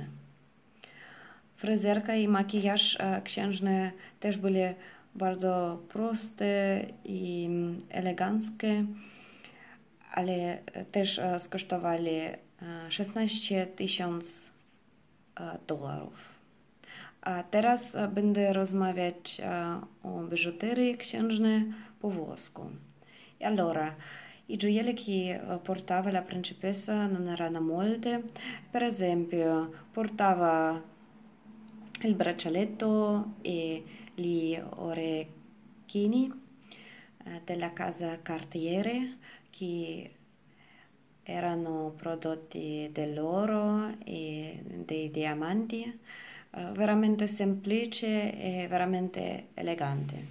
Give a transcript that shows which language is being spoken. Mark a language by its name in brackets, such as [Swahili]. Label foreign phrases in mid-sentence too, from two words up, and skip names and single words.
[Polish] Fryzjerka i makijaż księżny też byli bardzo proste i eleganckie, ale też skosztowali 16 000 dolarów. A teraz będę rozmawiać o biżuterii księżnej po włosku. [Italian] E allora, i gioielli che portava la principessa non erano molte. Per esempio, portava il braccialetto e gli orecchini della casa Cartier, che erano prodotti dell'oro e dei diamanti, veramente semplice e veramente elegante.